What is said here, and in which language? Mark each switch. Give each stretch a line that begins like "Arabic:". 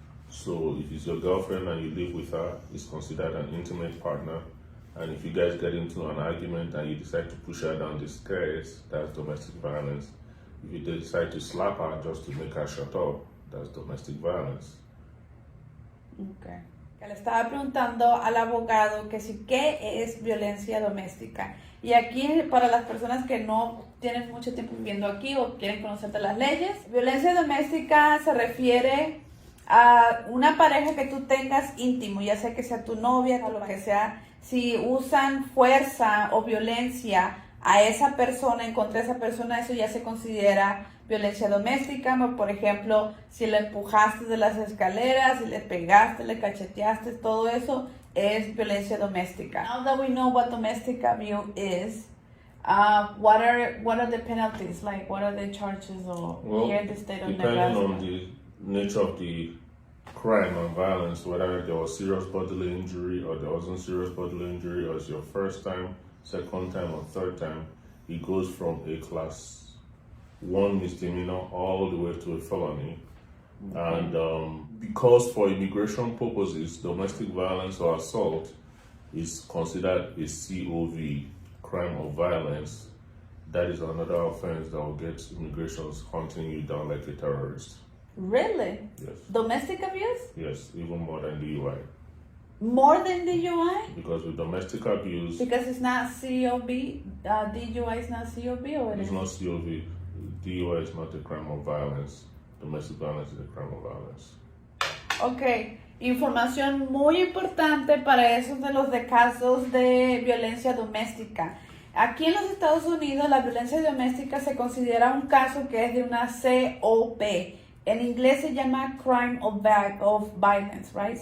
English: So if it's your girlfriend and you live with her, it's considered an intimate partner. And if you guys get into an argument and you decide to push her down the stairs, that's domestic violence. If you decide to slap her just to make her shut up, that's domestic violence. Okay.
Spanish: Le estaba preguntando al abogado que si qué es violencia doméstica. Y aquí, para las personas que no tienen mucho tiempo viviendo aquí o quieren conocer de las leyes, violencia doméstica se refiere a una pareja que tú tengas íntimo, ya sea que sea tu novia o lo que sea. Si usan fuerza o violencia a esa persona, en contra de esa persona, eso ya se considera violencia doméstica. Por ejemplo, si le empujaste de las escaleras, si le pegaste, le cacheteaste, todo eso es violencia doméstica.
English: Now that we know what domestic abuse is, what are the penalties? Like, what are the charges here in the state of Nebraska? Depending on the nature of the crime and violence, whether there was serious bodily injury or there wasn't serious bodily injury, or it's your first time, second time, or third time, it goes from a class 1 misdemeanor all the way to a felony. And because for immigration purposes, domestic violence or assault is considered a COV, crime of violence, that is another offense that will get immigrations hunting you down like a terrorist. Really? Yes. Domestic abuse? Yes, even more than DUI. More than DUI? Because with domestic abuse... Because it's not COV? DUI is not COV, or it's not COV. DUI is not a crime of violence. Domestic violence is a crime of violence.
Spanish: Ok, información muy importante para esos de los casos de violencia doméstica. Aquí en los Estados Unidos la violencia doméstica se considera un caso que es de una COV. En inglés se llama
English: crime of violence, right?